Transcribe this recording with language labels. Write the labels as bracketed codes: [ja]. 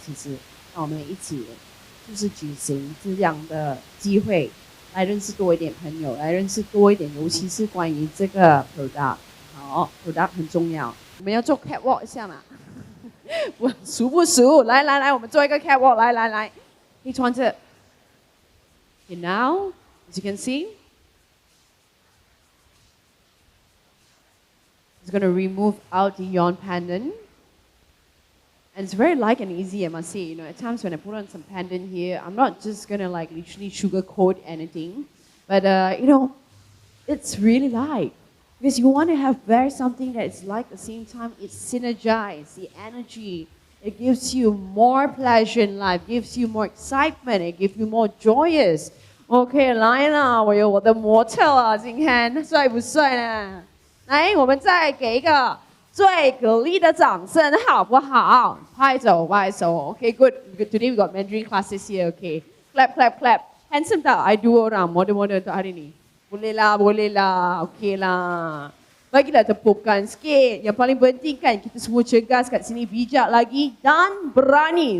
[zh] 其实，让我们一起就是举行这样的机会，来认识多一点朋友，来认识多一点，尤其是关于这个 product。好 ，product 很重要。我们要做 catwalk 一下嘛？我熟不熟？来，我们做一个 catwalk，来，可以穿着。 [en] Okay, now, as you can see, it's going to remove out the yawn pendant. And it's very light and easy, I must say. You know, at times when I put on some pendant here, I'm not just going to like literally sugarcoat anything. But, you know, it's really light. Because you want to wear something that is light at the same time. It synergizes the energy. It gives you more pleasure in life, gives you more excitement, it gives you more joyous. [zh] OK, 来了，我有我的模特了，今天帅不帅呢？来，我们再给一个最给力的掌声，好不好？拍手。 [en] OK, good. Today we got Mandarin classes here. OK, clap. Handsome [ms] tak? I dua orang, model untuk hari ni. Boleh lah. OK lah. Bagilah tepukan sikit. Yang paling penting kan kita semua cergas kat sini, bijak lagi dan berani.